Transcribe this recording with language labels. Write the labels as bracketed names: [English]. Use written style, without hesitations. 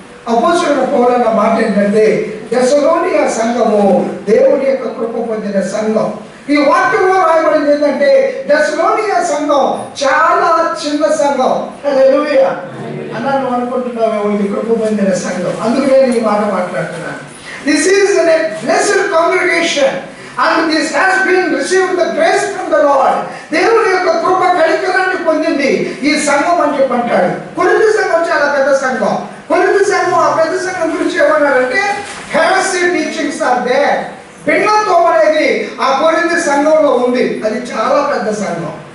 [Telugu] అపోస్తలుడైన పౌలు అన్న మాట ఏంటంటే, దశలోనియ సంఘము దేవుని యొక్క కృప పొందిన సంఘం. ఈ వాక్యంలో రాయబడింది ఏంటంటే దశలోనియా సంఘం చాలా చిన్న సంఘం. హల్లెలూయా అన్నాను అనుకుంటున్నావేమో, ఇది కృప పొందిన సంఘం. అందుకు నేను ఈ మాట మాట్లాడుతున్నాను. [English] This is a blessed congregation and this has been received the grace from the Lord. [Telugu] దేవుని యొక్క కృప కనికరాన్ని పొందింది ఈ సంఘం అని చెప్పి అంటాడు. కొరింథీ సంఘం చాలా పెద్ద సంఘం. కొరింథీ సంఘం ఆ పెద్ద సంఘం గురించి ఏమన్నారంటే [English] heresy teachings are there. [Telugu] భిన్నత్వం అనేది ఆ కొరింథీ సంఘంలో ఉంది. అది చాలా పెద్ద సంఘం.